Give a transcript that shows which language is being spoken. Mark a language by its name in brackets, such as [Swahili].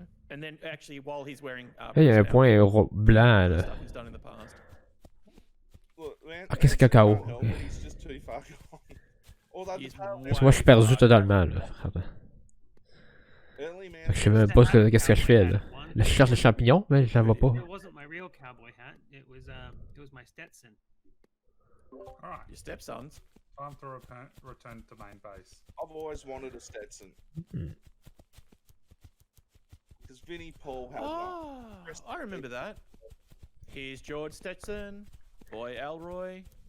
[English] And then actually while he's wearing [French] Là, il y a un point blanc, là. [English] stuff he's done in the past. Look, man, [French] Ok, c'est cacao. [English] can't help it, he's just too far gone. Although He's the parallel- way- [French] Parce que moi, je suis perdu totalement, là. [English] early man, [French] Fait que je sais même pas qu'est-ce que je fais, là. Là, je cherche les champignons, mais j'en vois pas. [English] It wasn't my real cowboy hat. It was my Stetson. Alright, Your stepsons. time to return to main base. I've always wanted a Stetson. Because Vinnie Paul had one. Oh, I remember that. Here's George Stetson, Boy Elroy.